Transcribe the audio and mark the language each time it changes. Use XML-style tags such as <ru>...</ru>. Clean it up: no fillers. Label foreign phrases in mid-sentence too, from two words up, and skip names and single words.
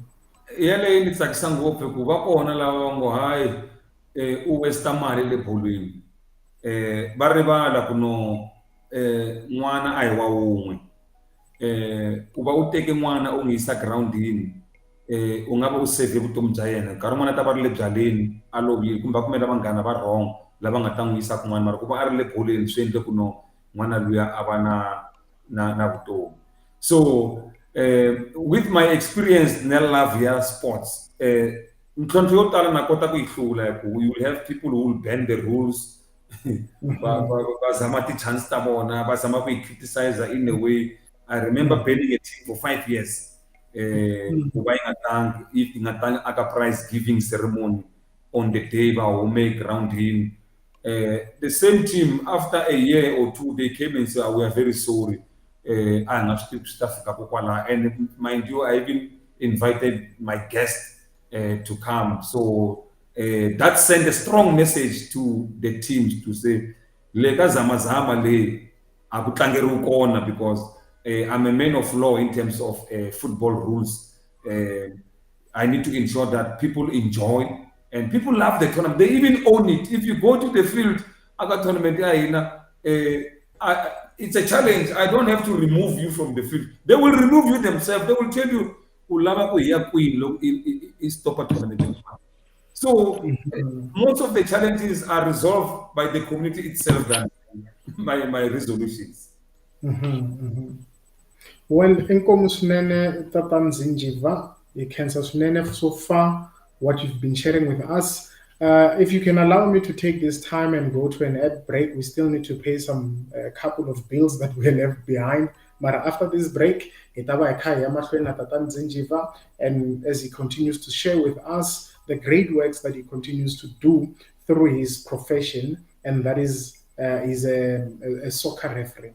<ts>Yaleyo ni tsakisa ngopfu hikuva va kona lava va ngo hayi u westa mali le bolweni va rivala ku no n'wana a hi wa wun'we ku va u teke n'wana u n'wi yisa girawundini u nga va u save vutomi bya yena nkarhi wun'wana a ta va ri le byaleni a lovile kumbe a kumela vanghana va wrong lava nga ta n'wi yisa kun'wana mara ku va a ri le boleni swi endle ku no n'wana luya a va na vutomi.</ts> <en>So with my experience na love ya sports</en> <ts>ntlhontlho yo tala na kota ku yi hlula ku</ts> <en>you will have people who will bend the rules</en> <ts>va zama ti-chance ta vona va zama ku yi</ts> <en>criticize in a way. I remember banning a team for 5 years</en> <ts>ku va yi nga tangi aka</ts> <en>prize giving ceremony on the day</en> <ts>va hume groundini.</ts> <en>The same team after a year or two they came and said, we are very sorry. And mind you, I even invited my guest to come. So that sent a strong message to the teams to say,</en> <zu>"Leka zama zama le akutlangeri ukona,"</zu> <en>because I'm a man of law in terms of football rules. I need to ensure that people enjoy and people love the tournament. They even own it. If you go to the field, aga tournament, it's a challenge. I don't have to remove you from the field. They will remove you themselves. They will tell you, stop a tournament. So most of the challenges are resolved by the community itself than my resolutions. Well,</en> <ts>inkomu swinene Tata Mzinjiva, hi khensa swinene</ts> <en>so far what you've been sharing with us. If you can allow me to take this time and go to an ad break, we still need to pay a couple of bills that we left behind. But after this break, Tata Mzinjiva, and as he continues to share with us the great works that he continues to do through his profession, and that is he's a soccer referee.</en>